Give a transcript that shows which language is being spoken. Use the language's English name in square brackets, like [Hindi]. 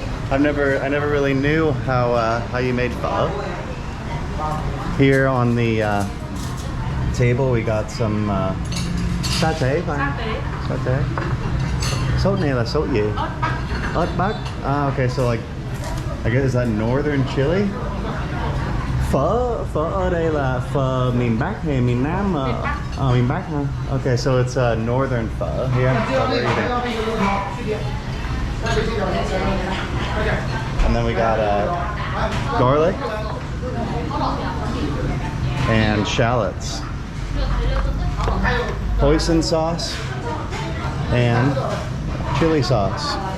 [English] I never really knew how you made pho. Here on the table we got some satay. Satay. [Vietnamese] Sốt này là sốt gì? Ớt Bắc. [English] Okay, so like I guess is that northern Chile? [Vietnamese] Phở ở đây là phở miền Bắc hay miền Nam? Miền Bắc hả? [English] Okay, so it's northern phở here. And then we got garlic and shallots, hoisin sauce, and chili sauce.